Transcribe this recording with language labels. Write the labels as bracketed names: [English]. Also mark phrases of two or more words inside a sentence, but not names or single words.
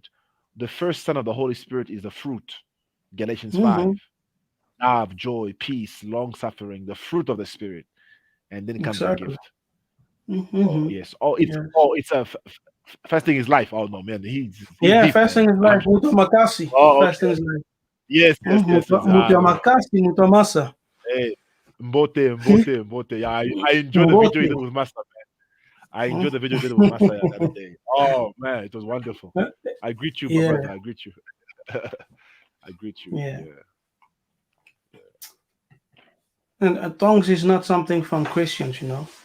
[English] The first son of the Holy Spirit is the fruit. Galatians 5. Mm-hmm. Love, joy, peace, long suffering, the fruit of the Spirit. And then comes the Exactly. gift. Oh Mm-hmm. yes. Yes. It's fasting is life. Oh no, man, he's Yeah, deep, man. fasting is life. [Lingala] Muta makasi. [English] Oh Fasting okay. is life. Yes, yes, yes, yes. [Lingala] Muta makasi, muta masa. [English] Hey, Mbote. Yeah, I enjoyed the video you Mbote. did with Master. I enjoyed the video you did with Master the other day. Oh man, it was wonderful. I greet you, my Yeah, brother. I greet you. I greet you. yeah. Yeah. And tongues is not something from Christians, you know.